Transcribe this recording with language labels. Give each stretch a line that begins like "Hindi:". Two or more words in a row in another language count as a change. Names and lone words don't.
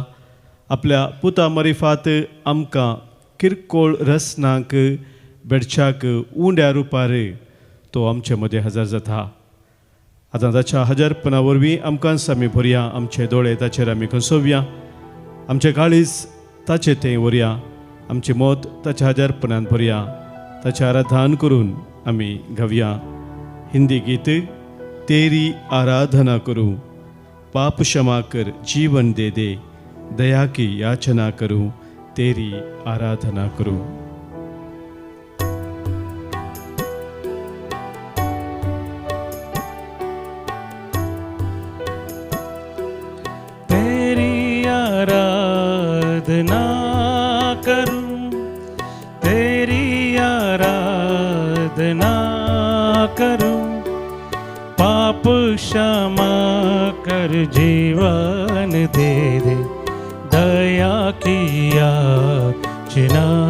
Konkani: आपल्या पुता मरिफात आमकां किरकोळ रसनाक बेडच्याक उंड्या रुपार तो आमचे मदें हजर जाता. आतां ताच्या हजरपणा वरवीं आमकां आमी भरया, आमचे दोळे ताचेर आमी खंसोवया, आमचें काळीज ताचे थंय व्हरया, आमचें मोत ताच्या हजरपणान भरया. ताचें आराधन करून आमी गावया हिंदी गीत तेरी आराधना करूं.
Hindi: पाप क्षमा कर जीवन दे दे, दया की याचना करूं, तेरी आराधना करूं. तेरी आराधना करूं, तेरी आराधना करूं, पाप क्षमा कर जीवन दे दे, दया की याचना